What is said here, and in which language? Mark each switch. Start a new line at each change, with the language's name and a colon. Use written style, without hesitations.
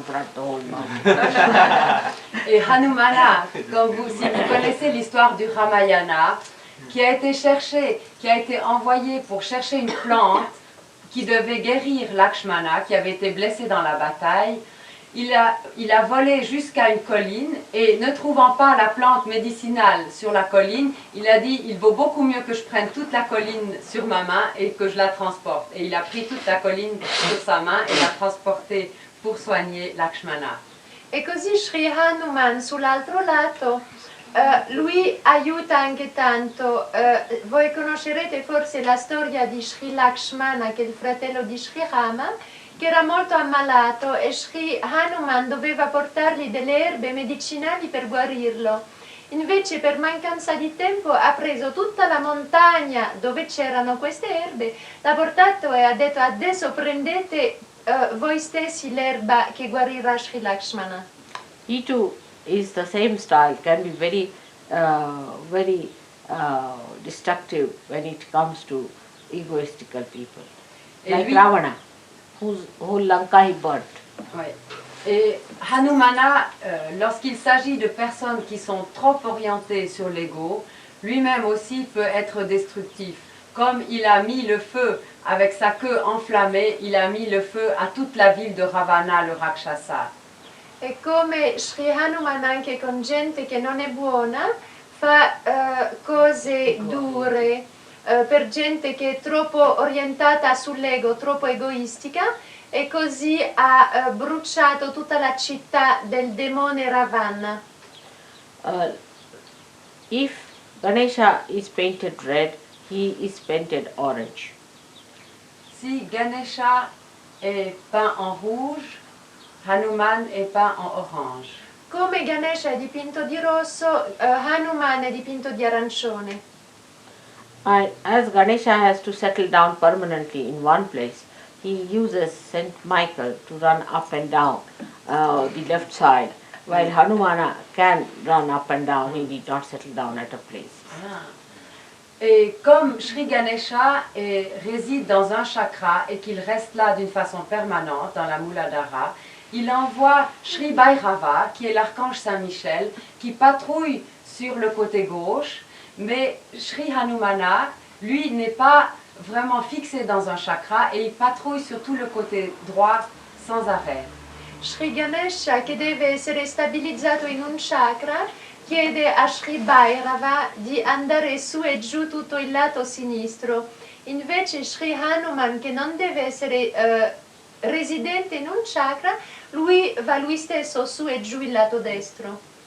English: I brought the whole mountain.
French: Et Hanumana, si vous connaissez l'histoire du Ramayana, qui a été cherché, qui a été envoyé pour chercher une plante qui devait guérir Lakshmana, qui avait été blessé dans la bataille, il a volé jusqu'à une colline et ne trouvant pas la plante médicinale sur la colline, il a dit il vaut beaucoup mieux que je prenne toute la colline sur ma main et que je la transporte. Et il a pris toute la colline sur sa main et l'a transportée pour soigner Lakshmana.
Italian: E così Sri Hanuman sull'altro lato, lui aiuta anche tanto. Voi conoscerete forse la storia di Sri Lakshmana, che è il fratello di Sri Rama, che era molto ammalato e Sri Hanuman doveva portargli delle erbe medicinali per guarirlo. Invece per mancanza di tempo ha preso tutta la montagna dove c'erano queste erbe, l'ha portato e ha detto adesso prendete voi stessi l'erba che guarirà Sri Lakshmana.
English: He too is the same style, can be very, very destructive when it comes to egoistical people. Like Ravana, whose whole Lanka he burnt.
French: Ouais. Et Hanumana, lorsqu'il s'agit de personnes qui sont trop orientées sur l'ego, lui-même aussi peut être destructif. Comme il a mis le feu avec sa queue enflammée, il a mis le feu à toute la ville de Ravana, le Rakshasa.
Italian: E come Sri Hanuman anche con gente che non è buona fa cose dure per gente che è troppo orientata sull'ego, troppo egoistica, e così ha bruciato tutta la città del demone Ravana.
English: If Ganesha is painted red, he is painted orange.
French: Si Ganesha est peint en rouge, Hanuman est peint en orange.
Italian: Come Ganesha è dipinto di rosso, Hanuman è dipinto di arancione.
English: And as Ganesha has to settle down permanently in one place, he uses Saint Michael to run up and down the left side, while Hanumana can run up and down, he did not settle down at a place.
French: Et comme Sri Ganesha réside dans un chakra et qu'il reste là d'une façon permanente dans la Muladhara, il envoie Sri Bhairava, qui est l'archange Saint-Michel, qui patrouille sur le côté gauche, mais Sri Hanumana, lui, n'est pas vraiment fixé dans un chakra et il patrouille sur tout le côté droit sans arrêt.
Italian: Sri Ganesha, che deve essere stabilizzato in un chakra, chiede a Sri Bhairava di andare su e giù tutto il lato sinistro. Invece Sri Hanuman, che non deve essere residente in un chakra, lui va lui stesso su e giù il lato destro.